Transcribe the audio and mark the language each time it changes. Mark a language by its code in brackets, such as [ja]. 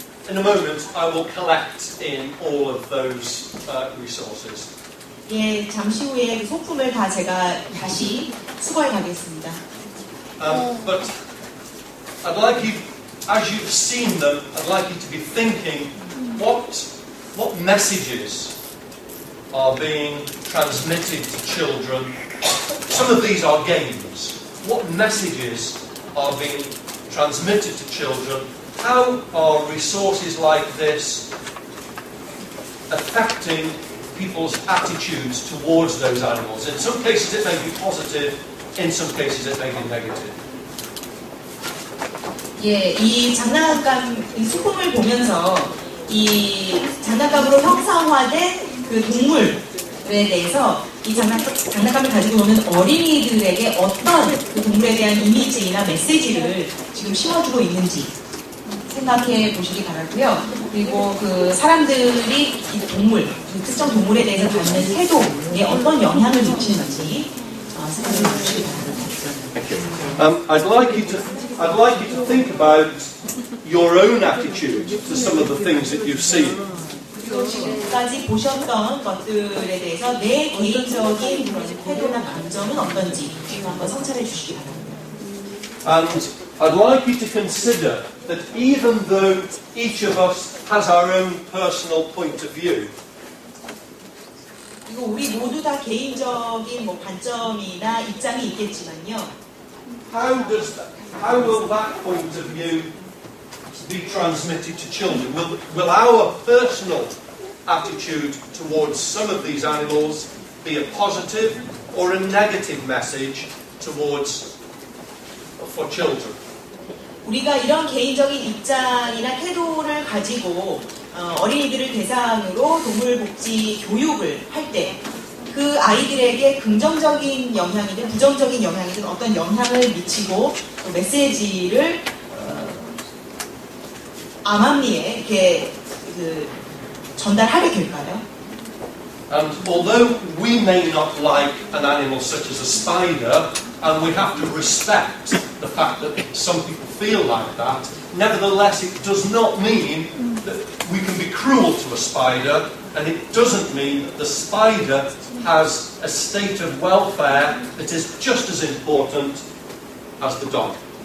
[en] In a moment, I will collect in all of those resources. [ko] 예, 잠시 후에 그 소품을 다 제가 다시 수거해 가겠습니다. [en] But I'd like you, as you've seen them, I'd like you to be thinking what messages are being transmitted to children. Some of these are games. What messages are being transmitted to children? How are resources like this affecting people's attitudes towards those animals? In some cases it may be positive, in some cases it may be negative. [ko] 예, 이 장난감, 이 소품을 보면서 이 장난감으로 형상화된 그 동물에 대해서 이 장난감을 가지고 노는 어린이들에게 어떤 그 동물에 대한 이미지나 메시지를 지금 심어주고 있는지 생각해 보시기 바라고요. 그리고 그 사람들이 이 동물, 그 특정 동물에 대해서 갖는 태도에 어떤 영향을 미치는지 생각해 보시기 바랍니다. [en] I'd like you to think about your own attitude to some of the things that you've seen. [ko] 그리고 지금까지 보셨던 것들에 대해서 내 개인적인 그런 태도나 감정은 어떤지 한번 성찰해 주시기 바랍니다. [en] And I'd like you to consider that even though each of us has our own personal point of view, [ko] 그리고 우리 모두 다 개인적인 관점이나 입장이 있겠지만요. [en] how will that point of view be transmitted to children? Will our personal attitude towards some of these animals be a positive or a negative message for children? [ko] 우리가 이런 개인적인 입장이나 태도를 가지고 어린이들을 대상으로 동물복지 교육을 할 때 그 아이들에게 긍정적인 영향이든 부정적인 영향이든 어떤 영향을 미치고 또 메시지를 암암리에 이렇게 전달하게 될까요? [en] And although we may not like an animal such as a spider, and we have to respect the fact that some people feel like that, nevertheless it does not mean that we can be cruel to a spider, and it doesn't mean that the spider has a state of welfare that is just as important as the dog.